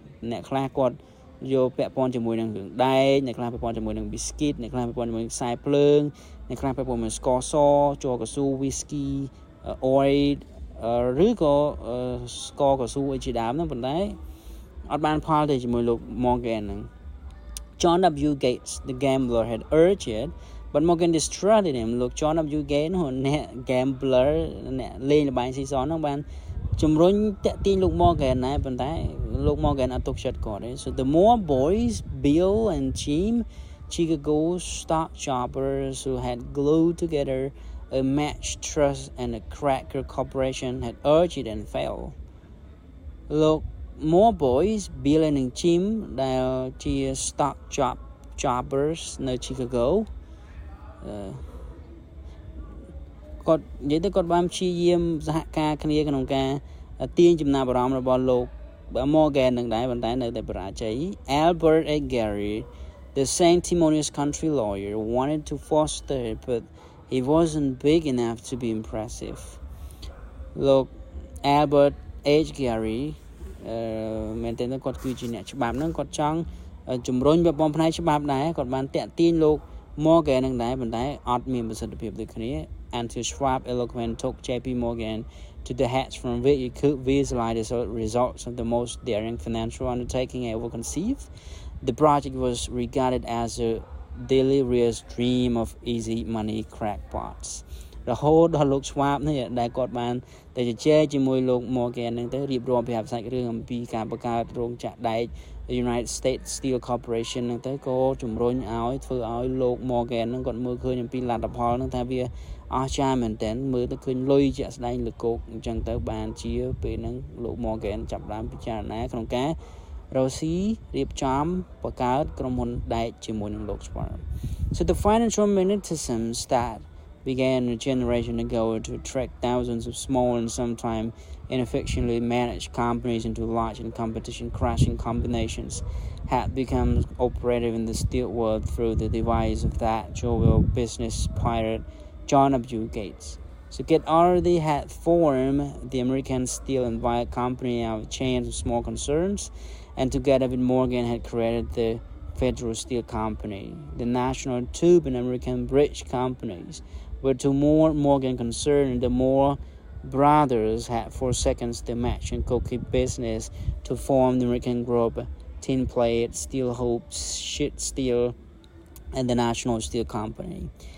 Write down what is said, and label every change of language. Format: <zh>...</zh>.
<km>អ្នកខ្លះគាត់យកពាក់ព័ន្ធជាមួយនឹងរឿងដែកអ្នកខ្លះពាក់ព័ន្ធជាមួយនឹង biscuit អ្នកខ្លះពាក់ព័ន្ធជាមួយនឹងខ្សែភ្លើងអ្នកខ្លះពាក់ព័ន្ធជាមួយស្ករសជ័រកៅស៊ូ whisky oil ឬក៏ស្ករកៅស៊ូអីជាដើមហ្នឹងប៉ុន្តែអត់បានផលទេជាមួយលោក Morgan ហ្នឹង John W.</km> <en>Gates the gambler had urged it but Morgan distrusted him លោក John W.</en> <km>Gates នោះអ្នក gambler អ្នកលេងល្បែងស៊ីសងហ្នឹងបានជំរុញតាក់ទាញលោក Morgan ដែរប៉ុន្តែលោក Morgan អត់ទុកចិត្តគាត់ទេ</km> <en>So the Moore boys Bill and Jim Chicago stock jobbers who had glued together a match trust and a cracker corporation had urged it and failed</en> <km>លោក Moore boys Bill and Jim ដែលជា stock jobbers នៅ Chicago គាត់និយាយទៅគាត់បានព្យាយាមសហការគ្នាក្នុងការទាញចំណាប់អារម្មណ៍របស់លោក Morgan នឹងដែរប៉ុន្តែនៅតែបរាជ័យ Albert A.</km> <en>Gary the sanctimonious country lawyer wanted to foster it but he wasn't big enough to be impressive លោក Albert H.</en> <km>Gary មែនតើគាត់គឺជាអ្នកច្បាប់ហ្នឹងគាត់ចង់ជំរុញប្រព័ន្ធផ្នែកច្បាប់ដែរគាត់បានតាក់ទាញលោក Morgan នឹងដែរប៉ុន្តែអត់មានប្រសិទ្ធភាពដូចគ្នា</km> <en>Until Schwab eloquent took JP Morgan to the hatch from which he could visualize the results of the most daring financial undertaking ever conceived. The project was regarded as a delirious dream of easy money crackpots.</en> <km>រហូតដល់លោក Schwab នេះដែលគាត់បានតែជជែកជាមួយលោក Morgan នឹងទៅរៀបរាប់ពីសាច់រឿងអំពីការបង្កើតរោងចក្រដែក United States Steel Corporation នឹងទៅក៏ជំរុញឲ្យធ្វើឲ្យលោក Morgan នឹងគាត់មើលឃើញអំពីលទ្ធផលនឹងថាវាអស្ចារ្យមែនទែនមើលទៅឃើញលុយជាក់ស្ដែងលើគោកអញ្ចឹងទៅបានជាពេលហ្នឹងលោក Morgan ចាប់ផ្ដើមពិចារណាក្នុងការ រកស៊ីរៀបចំបង្កើតក្រុមហ៊ុនដែកជាមួយនឹងលោក Schwab</km> <en>So the financial magnetism that began a generation ago to attract thousands of small and sometimes inefficiently managed companies into large and competition-crushing combinations had become operative in the steel world through the device of that jovial business pirate John W. Gates. So Gates already had formed the American Steel and Wire Company out of a chain of small concerns, and together with Morgan had created the Federal Steel Company, the National Tube and American Bridge Companies. But to more Morgan concerned, the Moore brothers had forsaken the match and cookie business to form the American Group, Tin Plate, Steel Hopes, Sheet Steel, and the National Steel Company.</en>